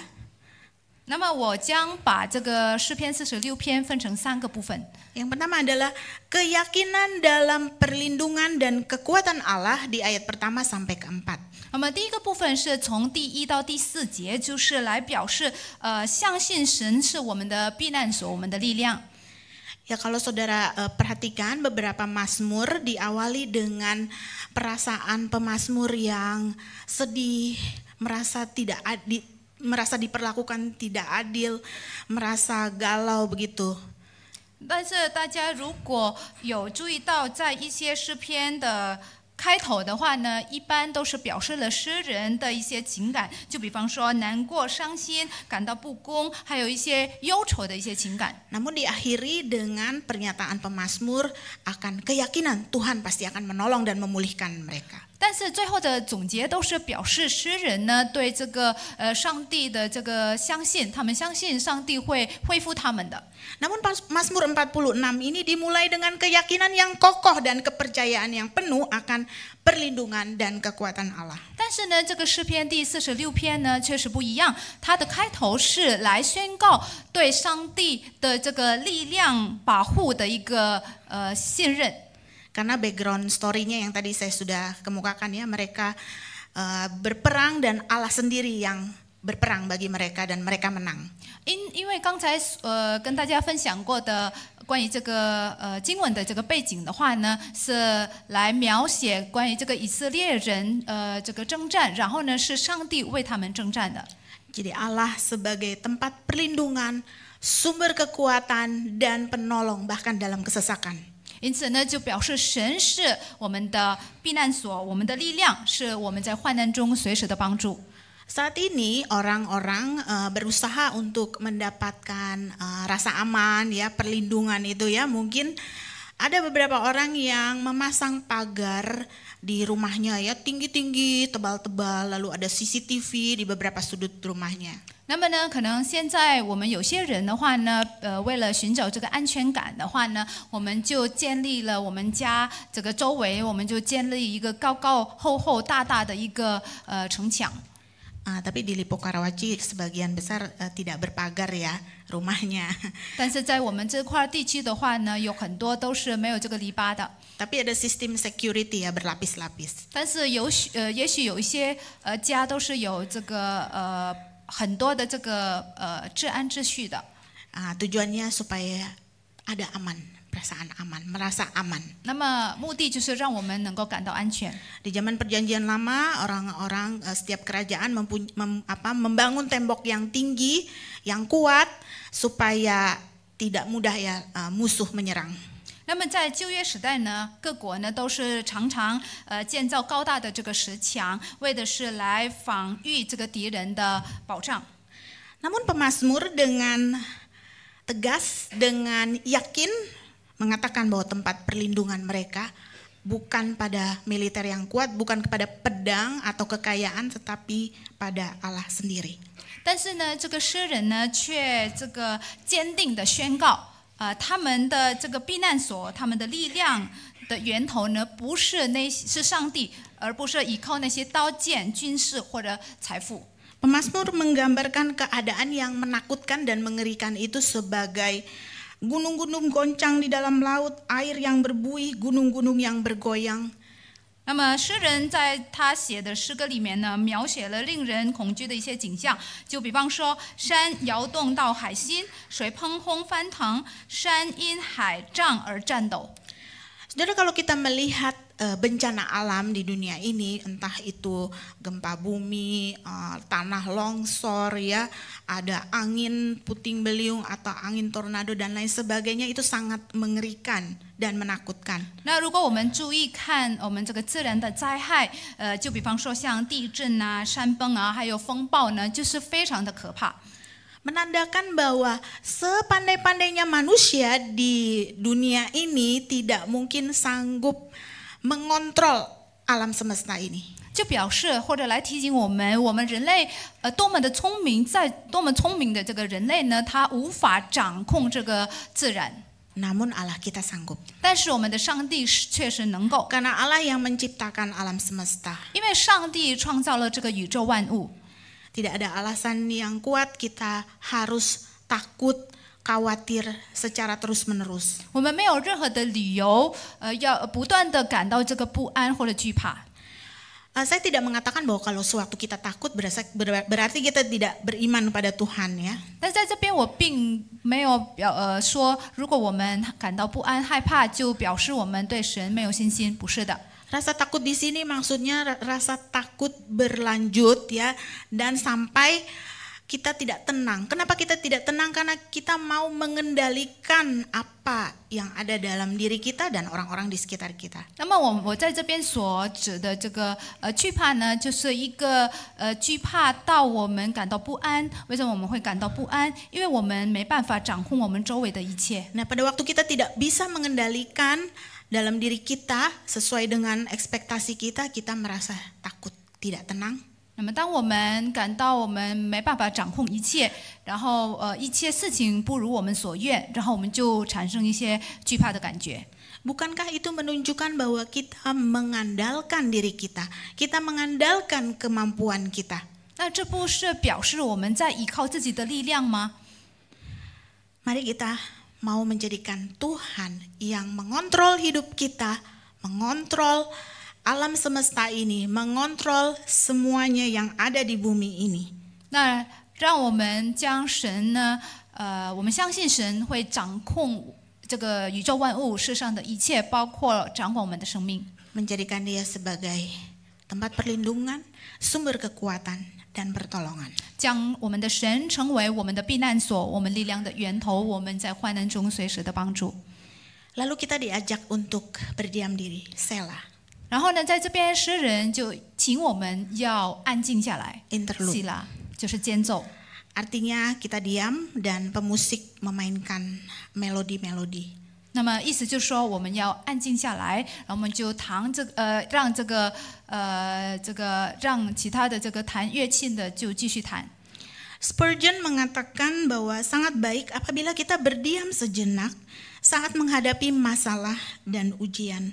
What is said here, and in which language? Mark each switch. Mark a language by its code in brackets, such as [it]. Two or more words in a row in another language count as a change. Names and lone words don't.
[zh] 那么我将把这个诗篇46篇分成3个部分。 [id] Yang pertama adalah keyakinan dalam perlindungan dan kekuatan Allah di ayat pertama sampai keempat. [zh] 那么第一个部分是从第1到第4节，就是来表示相信神是我们的避难所，我们的力量。 [id] Ya, kalau saudara perhatikan beberapa mazmur diawali dengan perasaan pemazmur yang sedih, merasa diperlakukan tidak adil, merasa galau begitu. [zh] 但是大家如果有注意到，在一些诗篇的开头的话呢，一般都是表示了诗人的一些情感，就比方说难过、伤心、感到不公，还有一些忧愁的一些情感。 [id] Namun diakhiri dengan pernyataan pemazmur akan keyakinan Tuhan pasti akan menolong dan memulihkan mereka. [zh] 但是最后的总结都是表示诗人呢对这个上帝的这个相信，他们相信上帝会恢复他们的。 [id] Namun Mazmur 46 ini dimulai dengan keyakinan yang kokoh dan kepercayaan yang penuh akan perlindungan dan kekuatan Allah. [zh] 但是呢，这个诗篇第46篇呢确实不一样，它的开头是来宣告对上帝的这个力量保护的一个信任。 [id] Karena [en] background story- [id] nya yang tadi saya sudah kemukakan ya, mereka berperang dan Allah sendiri yang berperang bagi mereka dan mereka menang. [zh] 因为刚才跟大家分享过的关于这个经文的这个背景的话呢，是来描写关于这个以色列人这个征战，然后呢是上帝为他们征战的。 [id] Jadi Allah sebagai tempat perlindungan, sumber kekuatan dan penolong bahkan dalam kesesakan. [zh] 因此呢，就表示神是我们的避难所，我们的力量，是我们在患难中随时的帮助。 [id] Saat ini orang-orang berusaha untuk mendapatkan rasa aman ya, perlindungan itu ya. Mungkin ada beberapa orang yang memasang pagar di rumahnya ya, tinggi-tinggi, tebal-tebal, lalu ada CCTV di beberapa sudut rumahnya. [zh] 那么呢，可能现在我们有些人的话呢，为了寻找这个安全感的话呢，我们就建立了我们家这个周围，我们就建立一个高高厚厚大大的一个城墙。 [id] Tapi di Lipo Karawaci sebagian besar tidak berpagar ya rumahnya. [zh] 但是在我们这块地区的话呢，有很多都是没有这个篱笆的。 [id] Tapi ada sistem security ya berlapis-lapis. [zh] 但是也许有一些家都是有这个很多的这个治安秩序的。 [id] Tujuannya supaya ada aman, perasaan aman, merasa aman. [zh] 那么目的就是让我们能够感到安全。 [id] Di zaman Perjanjian Lama, orang-orang setiap kerajaan membangun tembok yang tinggi, yang kuat, supaya tidak mudah ya musuh menyerang. [zh] 那么在旧约时代呢，各国呢都是常常建造高大的这个石墙，为的是来防御这个敌人的保障。 [id] Namun pemazmur dengan tegas, dengan yakin mengatakan bahwa tempat perlindungan mereka bukan pada militer yang kuat, bukan kepada pedang atau kekayaan, tetapi pada Allah sendiri. [zh] 但是呢，这个诗人呢却这个坚定的宣告。他们的这个避难所，他们的力量的源头呢，不是是上帝，而不是依靠那些刀剑、军事或者财富。 [id] Pemazmur menggambarkan keadaan yang menakutkan dan mengerikan itu sebagai gunung-gunung goncang di dalam laut, air yang berbuih, gunung-gunung yang bergoyang. [zh] 那么诗人在他写的诗歌里面呢，描写了令人恐惧的一些景象，就比方说山摇动到海心，水砰轰翻腾，山因海涨而颤抖。 [id] Saudara, kalau kita melihat bencana alam di dunia ini, entah itu gempa bumi, tanah longsor ya, ada angin puting beliung atau angin tornado dan lain sebagainya, itu sangat mengerikan dan menakutkan. [zh] 那如果我们注意看我们这个自然的灾害，就比方说像地震啊、山崩啊，还有风暴呢，就是非常的可怕。 [id] Menandakan bahwa sepandai-pandainya manusia di dunia ini tidak mungkin sanggup mengontrol alam semesta ini. [zh] 就表示或者来提醒我们人类多么的聪明，在多么聪明的这个人类呢，他无法掌控这个自然。 [id] Namun Allah kita sanggup. [zh] 但是我们的上帝确实能够， [id] Karena Allah yang menciptakan alam semesta. [zh] 因为上帝创造了这个宇宙万物。 [id] Tidak ada alasan yang kuat kita harus takut, khawatir secara terus-menerus. [zh] 我们没有任何的理由，要不断的感到这个不安或者惧怕。 [id] Saya tidak mengatakan bahwa kalau sewaktu kita takut berarti kita tidak beriman pada Tuhan ya. [zh] 但在这边我并没有说，如果我们感到不安、害怕，就表示我们对神没有信心，不是的。 [id] Rasa takut di sini maksudnya rasa takut berlanjut ya, dan sampai kita tidak tenang. Kenapa kita tidak tenang? Karena kita mau mengendalikan apa yang ada dalam diri kita dan orang-orang di sekitar kita. [zh] 那么我在这边所指的这个惧怕呢，就是一个惧怕到我们感到不安。为什么我们会感到不安？因为我们没办法掌控我们周围的一切。 [id] Nah, pada waktu kita tidak bisa mengendalikan dalam diri kita sesuai dengan ekspektasi kita, kita merasa takut, tidak tenang. [zh] 那么当我们感到我们没办法掌控一切，然后一切事情不如我们所愿，然后我们就产生一些惧怕的感觉。 [id] Bukankah itu menunjukkan bahwa kita mengandalkan diri kita, kita mengandalkan kemampuan kita? [zh] 那这不是表示我们在依靠自己的力量吗？ [id] Mari kita mau menjadikan Tuhan yang mengontrol hidup kita, mengontrol alam semesta ini, mengontrol semuanya yang ada di bumi ini. [zh] 那让我们将神呢，我们相信神会掌控这个宇宙万物世上的一切，包括掌管我们的生命， [id] Menjadikan dia sebagai tempat perlindungan, sumber kekuatan, dan pertolongan. [zh] 将我们的神成为我们的避难所，我们力量的源头，我们在患难中随时的帮助。 [id] Lalu kita diajak untuk berdiam diri, Selah, [zh] 然后呢，在这边诗人就请我们要安静下来， interlude. 希拉就是间奏。 [id] Artinya kita diam dan pemusik memainkan melodi-melodi. [zh] 那么意思就是说，我们要安静下来，然后我们就让其他的这个弹乐器的就继续弹。 [id] Spurgeon mengatakan bahwa sangat baik apabila kita berdiam sejenak saat menghadapi masalah dan ujian.